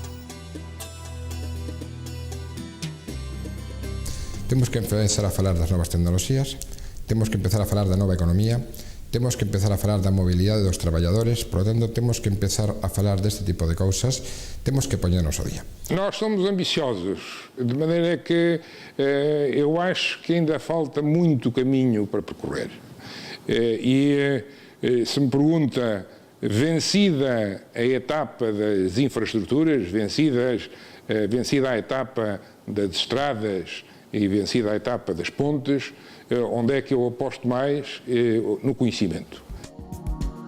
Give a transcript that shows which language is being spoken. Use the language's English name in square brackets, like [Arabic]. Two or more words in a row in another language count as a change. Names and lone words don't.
[Galician] Temos que empezar a falar das novas tecnoloxías, temos que empezar a falar da nova economía, temos que empezar a falar da mobilidade dos traballadores, [Spanish] por lo tanto, [Galician] temos que empezar a falar deste tipo de cousas, temos que poñernos ao día. [Portuguese] Nós somos ambiciosos, de maneira que eu acho que ainda falta muito caminho para percorrer. Se me pergunta, vencida a etapa das infraestruturas, vencida a etapa das estradas e vencida a etapa das pontes, onde é que eu aposto mais?